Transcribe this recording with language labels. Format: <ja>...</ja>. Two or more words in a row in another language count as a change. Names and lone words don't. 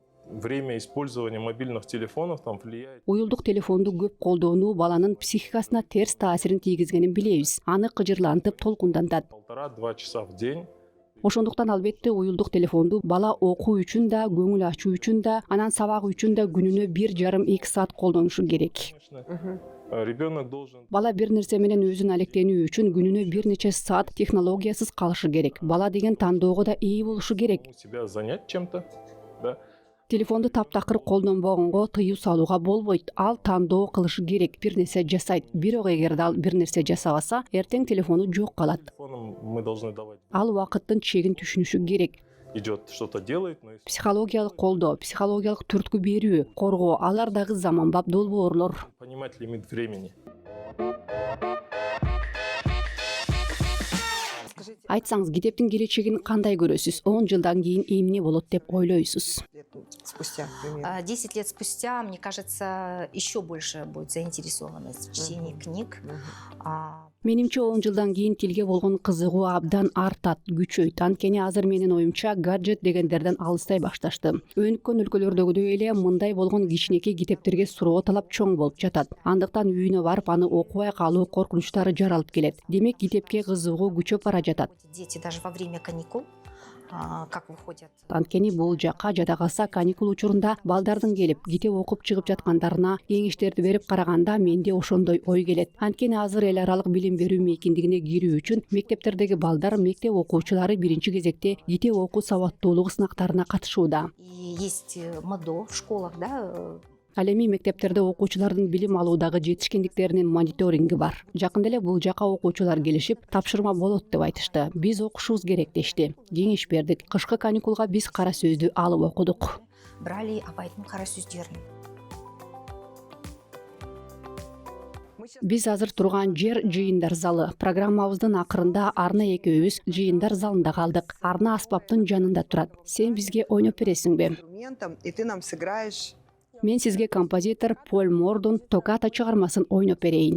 <ru>время использования мобильных телефонов там влияет.</ru> <ky>Уюлдук телефонду көп колдонуу баланын психикасына терс таасирин тийгизгенин билебиз. Аны кыжырлантып, толкундантат.</ky> <ru>1,5-2 часа в день.</ru> <ky>Ошондуктан албетте уюлдук телефонду бала окуу үчүн да, көңүл ачуу үчүн да, анан сабак үчүн да күнүнө 1,5-2 саат колдонушу керек.</ky> <ru>Ребенок должен</ru> <ky>Бала бир нерсе менен өзүн алектенүү үчүн күнүнө бир нече саат технологиясыз калышы керек. Бала деген тандоого да ээ болушу керек.</ky> <ru>себя занять чем-то, да.</ru> <ky>Телефонду таптакыр колдонбогонго тыюу салууга болбойт. Ал тандоо кылышы керек, бир нерсе жасайт. Бирок эгерде ал бир нерсе жасабаса, эртең телефону жок калат.</ky> <ru>Телефоном мы должны давать.</ru> <ky>Ал убакыттын чегин түшүнүшү керек.</ky> <ru>Идет что-то делает, но если</ru> <ky>Психологиялык колдоо, психологиялык түрткү берүү, коргоо, алар дагы заманбап долбоорлор.</ky> <ru>понимать лимит времени.</ru> <ky>Айтсаңыз, китептин келечегин кандай көрөсүз? 10 жылдан кийин эмне болот деп ойлойсуз?</ky> <ru>Спустя, примерно. 10 лет спустя, мне кажется, еще больше будет заинтересованность в чтении книг.</ru> <ky>Менимче 10 жылдан кийин тилге болгон кызыгуу абдан артат, күчөйт. Анткени азыр менин оюмча гаджет дегендерден алыстай башташты. Өнүккөн өлкөлөрдөгүдөй эле мындай болгон кичинекей китептерге суроо талап чоң болуп жатат. Андыктан үйүнө барып аны окубай калуу коркунучтары жаралып келет. Демек китепке кызыгуу күчөп бара жатат.</ky> <ru>Дети даже во время каникул, как выходят.</ru> <ky>Анткени бул жакка жада калса каникул учурунда балдардын келип китеп окуп чыгып жаткандарына кеңештерди берип караганда менде ошондой ой келет. Анткени азыр эл аралык билим берүү мейкиндигине кирүү үчүн мектептердеги балдар, мектеп окуучулары биринчи кезекте китеп окуу сабаттуулук сынактарына катышууда.</ky> <ru>И есть МАДО в школах, да.</ru> <ky>Ал эми мектептерде окуучулардын билим алуудагы жетишкендиктеринин мониторинги бар. Жакында эле бул жака окуучулар келишип, тапшырма болот деп айтышты. Биз окушубуз керек дешти. Кеңеш бердик. Кышкы каникулга биз кара сөздү алып окудук. Брали Абайдын кара сөздөрүн. Биз азыр турган жер жыйындар залы. Программабыздын акырында Арна экөөбүз жыйындар залында калдык. Арна аспаптын жанында турат. Сен бизге ойноп бересиңби?</ky> <ru>Инструментом, и ты нам сыграешь.</ru> <ky>Мен сизге композитор Поль Мордун Токата чыгармасын ойноп берейин.</ky>